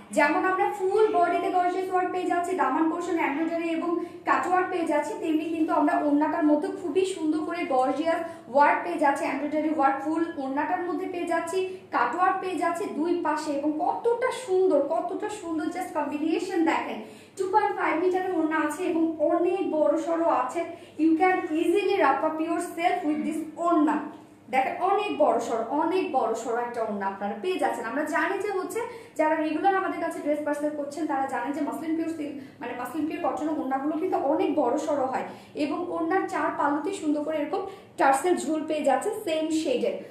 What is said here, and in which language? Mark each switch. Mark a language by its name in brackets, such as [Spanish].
[Bangla] যেমন আমরা ফুল বডিতে গর্জিয়াস ওয়ার্ক পেয়ে যাচ্ছি, দামান পোর্শন এমব্রয়ডারি এবং কাটওয়ার্ক পেয়ে যাচ্ছি, তেমনি কিন্তু আমরা ওড়নাটার মধ্যে খুবই সুন্দর করে গর্জিয়াস ওয়ার্ক পেয়ে যাচ্ছি, এমব্রয়ডারি ওয়ার্ক ফুল ওড়নাটার মধ্যে পেয়ে যাচ্ছি, কাটওয়ার্ক পেয়ে যাচ্ছি দুই পাশে, এবং কতটা সুন্দর জাস্ট কম্বিনেশন দেখেন। 2.5 মিটারের ওড়না আছে এবং অনেক বড় সড়ো আছে। [English] You can easily wrap up yourself with this ওড়না। [Bangla] দেখেন অনেক বড় সড়ো একটা ওড়না আপনারা পেয়ে যাচ্ছেন। আমরা জানি যে হচ্ছে যারা রেগুলার আমাদের কাছে ড্রেস পার্সেল করছেন তারা জানেন যে মাসলিন পিওর সিল্ক মানে মাসলিন পিওর কটনের ওড়নাগুলো কিন্তু অনেক বড় সড়ো হয়, এবং ওড়নার চার পাল্লুতে সুন্দর করে এরকম টার্সেল ঝুল পেয়ে যাচ্ছে সেম শেডের।